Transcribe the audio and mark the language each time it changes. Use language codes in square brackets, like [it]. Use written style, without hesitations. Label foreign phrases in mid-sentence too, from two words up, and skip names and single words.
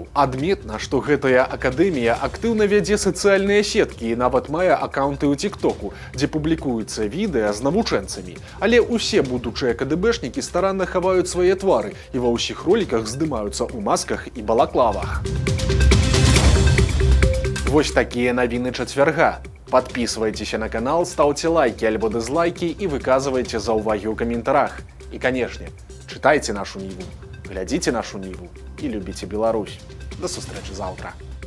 [be] Адметна, што гэтая акадэмія актыўна вядзе сацыяльныя сеткі і нават мае акаунты ў тиктоку, дзе публікуюцца відэа з навучэнцамі. Але усе будучыя КДБшнікі старанна хаваюць свае твары і ва ўсіх роліках здымаюцца ў масках і балаклавах. Вось такія навіны чацвярга. [ru] Подписывайтесь на канал, ставьте лайки альбо дизлайки и [be] выказывайте заўвагі ў каментарах. [ru] И, конечно, читайте нашу Ниву, глядите нашу Ниву и любите Беларусь. [be] До сустрэчы завтра.